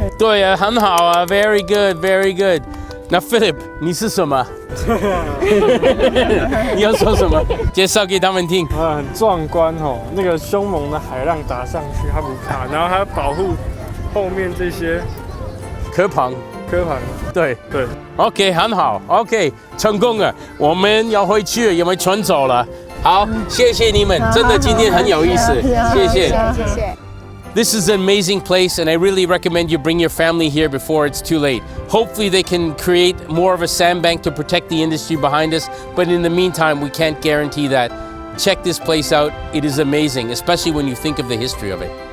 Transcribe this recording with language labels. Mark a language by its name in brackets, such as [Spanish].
[Chinese] 对啊，很好啊 ， [English] very good，very good。 [Chinese] 那 Philip， 你是什么？你要说什么？介绍给他们听。很壮观哦，那个凶猛的海浪打上去，它不怕，然后它保护后面这些壳棚。对。OK， 很好 ，OK， 成功了。我们要回去了，因为船走了。好，谢谢你们，真的今天很有意思，谢谢。 [English] This is an amazing place, and I really recommend you bring your family here before it's too late. Hopefully they can create more of a sandbank to protect the industry behind us, but in the meantime, we can't guarantee that. Check this place out. It is amazing, especially when you think of the history of it.